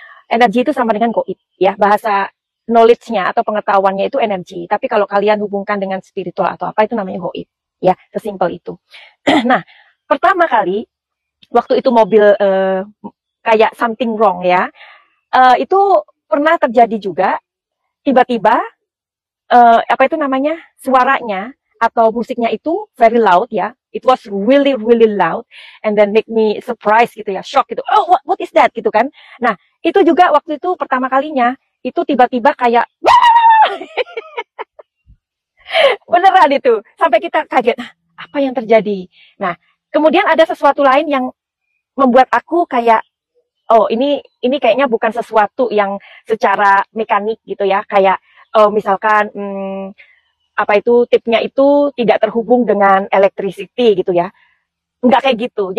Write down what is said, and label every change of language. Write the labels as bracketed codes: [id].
[id] Energi itu sama dengan gaib ya, bahasa knowledge-nya atau pengetahuannya itu energi, tapi kalau kalian hubungkan dengan spiritual atau apa itu namanya gaib ya, sesimpel itu. Nah, pertama kali waktu itu mobil kayak [en] something wrong [id] ya, itu pernah terjadi juga, tiba-tiba apa itu namanya, suaranya atau musiknya itu [en] very loud [id] ya, [en] It was really really loud and then make me surprise [id] gitu ya, shock gitu. [en] Oh, what is that [id] gitu kan. Nah, itu juga waktu itu pertama kalinya itu tiba-tiba kayak beneran itu. Sampai kita kaget, apa yang terjadi? Nah, kemudian ada sesuatu lain yang membuat aku kayak oh ini kayaknya bukan sesuatu yang secara mekanik gitu ya, kayak misalkan apa itu tipnya itu tidak terhubung dengan electricity gitu ya, nggak kayak gitu.